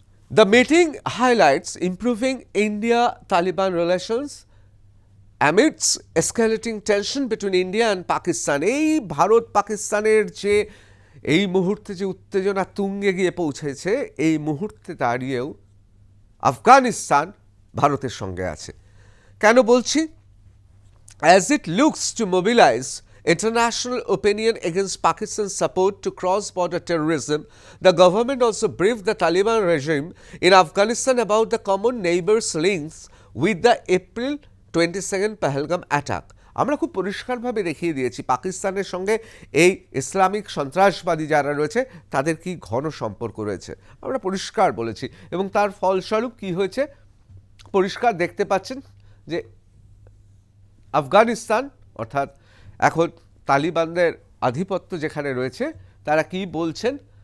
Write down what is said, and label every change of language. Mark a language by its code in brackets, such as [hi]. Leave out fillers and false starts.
[en] The meeting highlights improving India-Taliban relations amidst escalating tension between India and Pakistan. [bn] এই ভারত পাকিস্তানের যে এই মুহূর্তে যে উত্তেজনা তুঙ্গে গিয়ে পৌঁছেছে, এই মুহূর্তে দাঁড়িয়েও আফগানিস্তান ভারতের সঙ্গে আছে। কেন বলছি? [en] As it looks to mobilize international opinion against Pakistan's support to cross-border terrorism, the government also briefed the Taliban regime in Afghanistan about the common neighbors' links with the April 22nd Pahalgam attack. [bn] আমরা খুব পরিষ্কারভাবে দেখিয়ে দিয়েছি পাকিস্তানের সঙ্গে এই Islamic সন্ত্রাসবাদী যারা রয়েছে তাদের কি ঘন সম্পর্ক রয়েছে, আমরা পরিষ্কার বলেছি। এবং তার ফলস্বরূপ কি হয়েছে পরিষ্কার দেখতে পাচ্ছেন যে আফগানিস্তান, অর্থাৎ এখন তালিবানদের আধিপত্য যেখানে রয়েছে, তারা কি বলছেন?